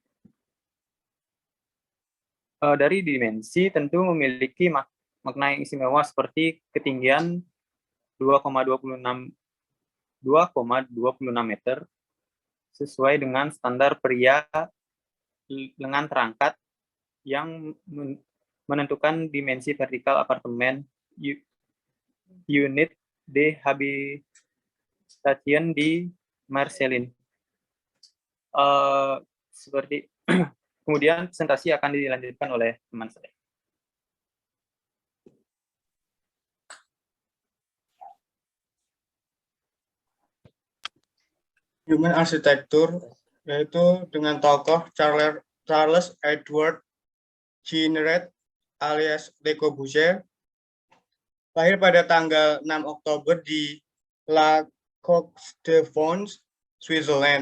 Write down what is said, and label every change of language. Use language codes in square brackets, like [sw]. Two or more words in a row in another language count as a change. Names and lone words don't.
[id] Dari dimensi tentu memiliki makna yang istimewa seperti ketinggian 2,26 meter sesuai dengan standar pria lengan terangkat yang menentukan dimensi vertikal apartemen unit de habitation di Marseille. Seperti kemudian presentasi akan dilanjutkan oleh teman saya. [en] Human Architecture, [id] yaitu dengan tokoh Charles Edward Jeanneret alias Le Corbusier, lahir pada tanggal 6 Oktober di La Coque-de-Fonds, Switzerland.